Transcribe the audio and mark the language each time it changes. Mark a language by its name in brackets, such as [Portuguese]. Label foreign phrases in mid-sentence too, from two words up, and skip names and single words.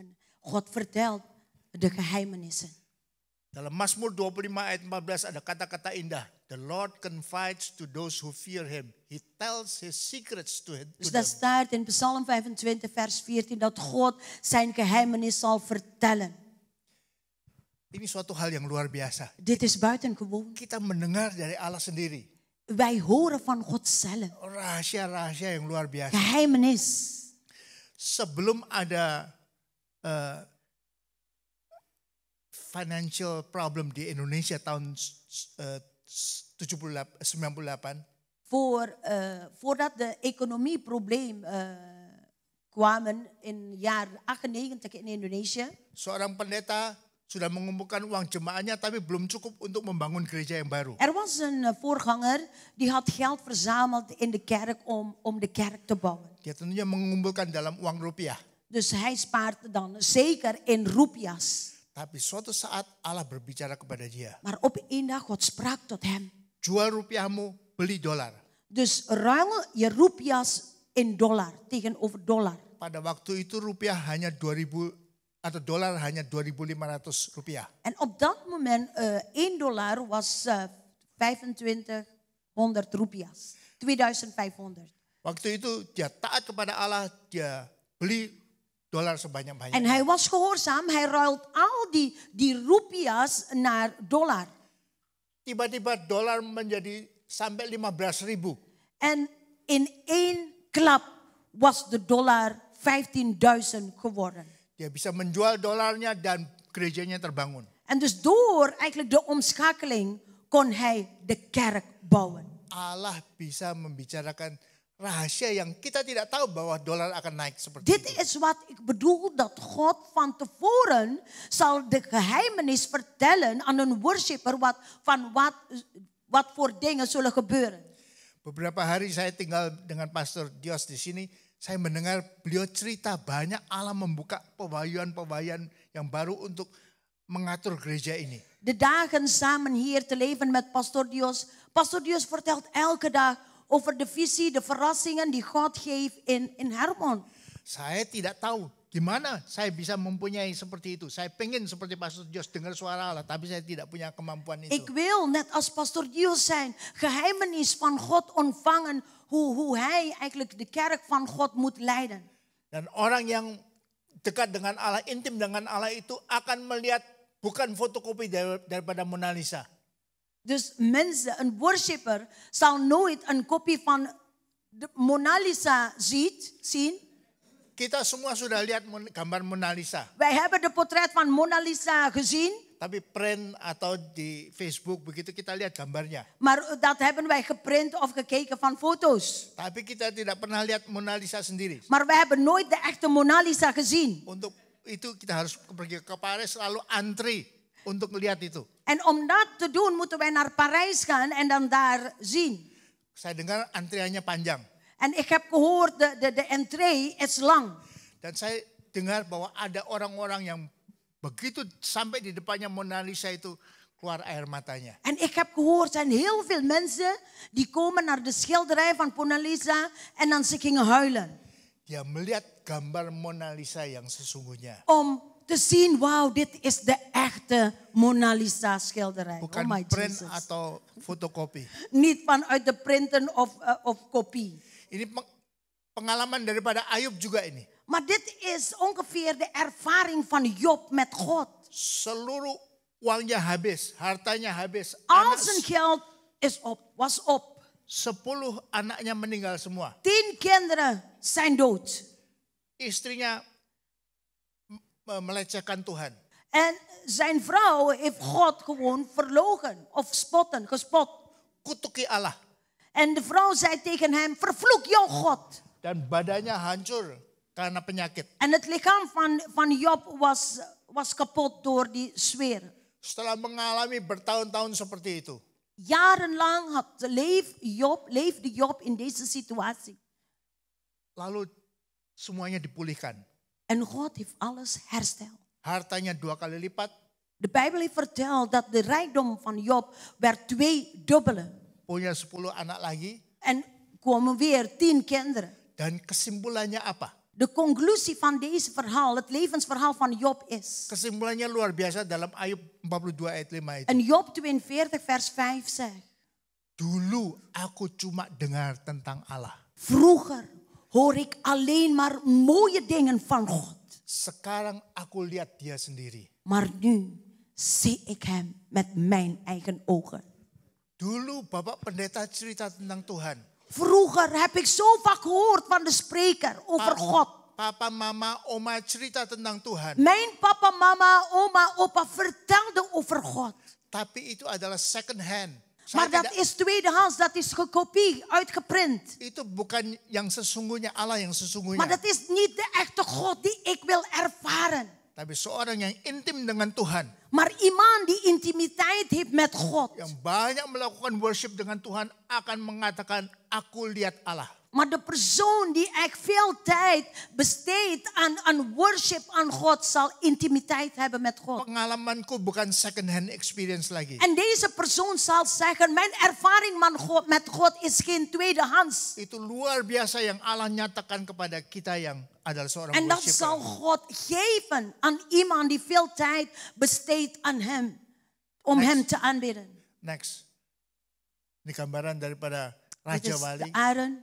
[Dutch] God vertelt de geheimenissen. [Indonesian] Dalam Mazmur 25 ayat 14 ada kata-kata indah. [English] The Lord confides to those who fear him. He tells his secrets to [Dutch] Dus [English] them. [Dutch] dat staat in Psalm 25 vers 14 dat God zijn geheimenis zal vertellen. [Indonesian] Ini suatu hal yang luar biasa. [Dutch] Dit is buitengewoon. [Indonesian] Kita mendengar dari Allah sendiri. [Dutch] Wij horen van God zelf. [Indonesian] Rahasia-rahasia yang luar biasa. [Dutch] Geheimenis. [Indonesian] Sebelum ada [English] financial problem [Indonesian] di Indonesia tahun 98. [Dutch] Voordat de economieprobleem kwamen in jaar 98 in Indonesië. [Indonesian] Seorang pendeta sudah mengumpulkan uang jemaahnya tapi belum cukup untuk membangun gereja yang baru. [Dutch] Er was een voorganger die had geld verzameld in de kerk om de kerk te bouwen. [Indonesian] Dia tentunya mengumpulkan dalam uang rupiah. [Dutch] Dus hij spaart dan zeker in rupiahs. [Indonesian] Tapi suatu saat Allah berbicara kepada dia. [Dutch] Maar op een dag God sprak tot hem. [Indonesian] Jual rupiahmu, beli dolar. [Dutch] Dus ruil je rupiahs in dollar tegenover dollar. [Indonesian] Pada waktu itu rupiah hanya 2000 atau dolar hanya 2.500 rupiah. [Dutch] En op dat moment $1 was 2500 rupiahs. 2500. [Indonesian] Waktu itu dia taat kepada Allah, dia beli dolar sebanyak-banyaknya. [Dutch] En hij was gehoorzaam, hij ruilt al die rupiahs naar dollar. [Indonesian] Tiba-tiba dolar menjadi sampai 15.000. [Dutch] En in één klap was de dollar 15.000 geworden. [Indonesian] Dia bisa menjual dolarnya dan gerejanya terbangun. [Dutch] En dus door eigenlijk de omschakeling kon hij de kerk bouwen. [Indonesian] Allah bisa membicarakan rahasia yang kita tidak tahu bahwa dolar akan naik seperti [Dutch] Dit [Indonesian] itu. [Dutch] is wat ik bedoel, dat God van tevoren zal de geheimenis vertellen aan een worshipper wat voor dingen zullen gebeuren. [Indonesian] Beberapa hari saya tinggal dengan Pastor Dios di sini. Saya mendengar beliau cerita banyak Allah membuka pewahyuan-pewahyuan yang baru untuk mengatur gereja ini. [Dutch] De dagen samen hier te leven met Pastor Dios. Pastor Dios vertelt elke dag over de visie, de verrassingen die God geeft in Hermon. [Indonesian] Saya tidak tahu gimana saya bisa mempunyai seperti itu. Saya pengen seperti Pastor Dios dengar suara Allah, tapi saya tidak punya kemampuan itu. [Dutch] Ik wil net als Pastor Dios zijn geheimenis van God ontvangen. Hoe hij eigenlijk de kerk van God moet leiden. [Indonesian] Dan orang yang dekat dengan Allah, intim dengan Allah itu akan melihat bukan fotokopi daripada Mona Lisa. [Dutch] Dus mensen, een worshipper zal nooit een kopie van de Mona Lisa zien. [Indonesian] Kita semua sudah lihat gambar Mona Lisa. [Dutch] Wij hebben de portret van Mona Lisa gezien. [Indonesian] Tapi print atau di Facebook begitu kita lihat gambarnya. [Dutch] Maar dat hebben wij geprint of gekeken van foto's. [Indonesian] Tapi kita tidak pernah lihat Mona Lisa sendiri. [Dutch] Maar we hebben nooit de echte Mona Lisa gezien. [Indonesian] Untuk itu kita harus pergi ke Paris lalu antri untuk melihat itu. [Dutch] En om dat te doen moeten wij naar Parijs gaan en dan daar zien. [Indonesian] Saya dengar antriannya panjang. [Dutch] En ik heb gehoord de entree is lang. [Indonesian] Dan saya dengar bahwa ada orang-orang yang begitu sampai di depannya Mona Lisa itu keluar air matanya. [Dutch] En ik heb gehoord, zijn heel veel mensen die komen naar de schilderij van Mona Lisa en dan ze gingen huilen. [Indonesian] Dia melihat gambar Mona Lisa yang sesungguhnya. [Dutch] Om te zien, wauw, dit is de echte Mona Lisa schilderij. [Indonesian] Bukan [English] Oh my [Indonesian] print [English] Jesus. [Indonesian] atau fotokopi. [Dutch] Niet vanuit de printen of kopie. [Indonesian] Ini pengalaman daripada Ayub juga ini. [Dutch] Maar dit is ongeveer de ervaring van Job met God. [Indonesian] Seluruh uangnya habis, hartanya habis. [Dutch] Al zijn geld was op. [Indonesian] 10 anaknya meninggal semua. [Dutch] 10 kinderen zijn dood. [Indonesian] Istrinya melecehkan Tuhan. [Dutch] En zijn vrouw heeft God gewoon verlogen of gespot. [Indonesian] Kutuki Allah. [Dutch] En de vrouw zei tegen hem, vervloek jouw God. [Indonesian] Dan badannya hancur karena penyakit. [Dutch] En het lichaam van Job was kapot door die sfeer. [Indonesian] Setelah mengalami bertahun-tahun seperti itu. [Dutch] Jarenlang leefde Job in deze situatie. [Indonesian] Lalu semuanya dipulihkan. [Dutch] En God heeft alles hersteld. [Indonesian] Hartanya 2 kali lipat. [Dutch] De Bijbel heeft verteld dat de rijkdom van Job werd 2 dubbele. [Indonesian] Punya 10 anak lagi. [Dutch] En komen weer 10 kinderen. [Indonesian] Dan kesimpulannya apa? [Dutch] De conclusie van deze verhaal, het levensverhaal van Job is. [Indonesian] Kesimpulannya luar biasa dalam Ayub 42 ayat 5 itu. [Dutch] En Job 42 vers 5 zegt. [Indonesian] Dulu aku cuma dengar tentang Allah. [Dutch] Vroeger hoor ik alleen maar mooie dingen van God. [Indonesian] Sekarang aku lihat dia sendiri. [Dutch] Maar nu zie ik hem met mijn eigen ogen. [Indonesian] Dulu Bapak Pendeta cerita tentang Tuhan. [Dutch] Vroeger heb ik zo vaak gehoord van de spreker over God. [Indonesian] Papa, mama, oma cerita tentang Tuhan. [Dutch] Mijn papa, mama, oma, opa vertelden over God. [Indonesian] Tapi itu adalah [English] second hand. [Dutch] Maar dat is tweedehands, dat is gekopie, uitgeprint. [Indonesian] Itu bukan yang sesungguhnya, Allah yang sesungguhnya. [Dutch] Maar dat is niet de echte God die ik wil ervaren. [Indonesian] Tapi seorang yang intim dengan Tuhan. [Dutch] Maar iemand die intimiteit heeft met God. [Indonesian] Yang banyak melakukan worship dengan Tuhan akan mengatakan, aku lihat Allah. [Dutch] Maar de persoon die echt veel tijd besteedt aan worship aan God zal intimiteit hebben met God. [Indonesian] Pengalamanku bukan [English] second hand experience [Indonesian] lagi. [Dutch] En deze persoon zal zeggen, mijn ervaring met God is geen tweedehands. [Indonesian] Itu luar biasa yang Allah nyatakan kepada kita yang adalah seorang [Dutch] En dat [Indonesian] worshiper. [Dutch] zal God geven aan iemand die veel tijd besteedt aan hem. Om hem te aanbidden. [Indonesian] Next. Ini gambaran daripada [Dutch] Dit [Indonesian] Raja [Dutch] is [Indonesian] Wali. [Dutch] de Aaron.